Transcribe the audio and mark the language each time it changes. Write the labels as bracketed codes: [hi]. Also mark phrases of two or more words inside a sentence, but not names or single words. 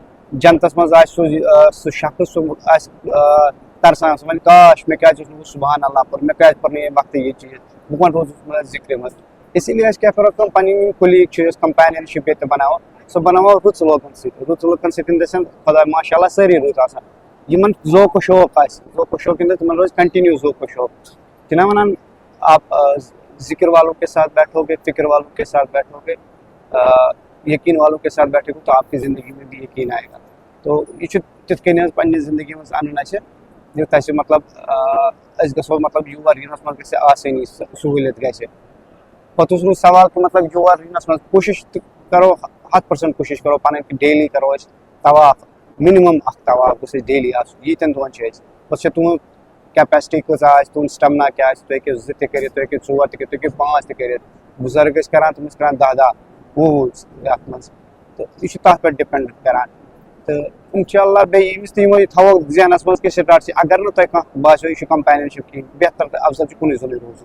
[ks] جنتَس منٛز آسہِ سُہ شخص سُہ آسہِ ترسان سُہ وَنہِ کاش مےٚ کیٛازِ اوس نہٕ [ar] سُبحان اللہ [ks] پوٚر مےٚ کیٛازِ پوٚر نہٕ ییٚمہِ وقتہٕ یہِ چیٖز بہٕ کَن روزُس ذِکرِ منٛز [ur] اسی لیے [ks] أسۍ کیٛاہ کَرو کٲم پَنٕنۍ یِم کُلیٖگ چھِ أسۍ کَمپینَنشِپ ییٚتہِ بَناوو سُہ بَناوو رٕژ لوٗکَن سۭتۍ [en] in the sense [ks] خۄدا ماشاء اللہ سٲری رٕژ آسان یِمن ذوق و شوق آسہِ ذوق و شوق تِمن روزِ کنٹِنیو ذوق و شوق چھِنہ وَنان [ur] آپ ذکر والوں کے ساتھ بیٹھو گے فکر والوں کے ساتھ بیٹھو گے یقین والوں کے ساتھ بیٹھو گے تو آپ کی زندگی میں بھی یقین آئے گا تو [ks] یہ چھُ تِتھ کٔنۍ حظ پنٛنہِ زندگی منٛز اَنُن اَسہِ یُتھ اَسہِ مطلب أسۍ گژھو مطلب یور یِنَس منٛز گژھِ آسٲنی سہوٗلیت گژھِ پَتہٕ اوس روٗد سوال کہِ مطلب یور یِنَس منٛز کوٗشِش تہِ کَرو 100% کوٗشِش کَرو پَنٕنۍ کہِ ڈیلی کَرو أسۍ طواف مِنِمَم اَکھ طواف گوٚژھ اَسہِ ڈیلی آسُن ییٖتٮ۪ن دۄہَن چھِ أسۍ پَتہٕ چھِ تُہُنٛد کیپیسٹی کۭژاہ آسہِ تُہُنٛد سِٹَمنا کیٛاہ آسہِ تُہۍ ہیٚکِو 2 تہِ کٔرِتھ تُہۍ ہیٚکِو 4 تہِ کٔرِتھ تُہۍ ہیٚکِو 5 تہِ کٔرِتھ بُزرگ ٲسۍ کَران تِم ٲسۍ کَران 10 20 یَتھ منٛز تہٕ یہِ چھُ تَتھ پٮ۪ٹھ ڈِپٮ۪نٛڈ کَران تہٕ اِنشاء اللہ بیٚیہِ ییٚمِس تہِ یِمو یہِ تھاوو ذہنَس منٛز کہِ سِٹاٹ چھِ اگر نہٕ تۄہہِ کانٛہہ باسیو یہِ چھُ کَمپینَنشِپ کِہیٖنۍ بہتر تہٕ اَفضل چھُ کُنُے زوٚنُے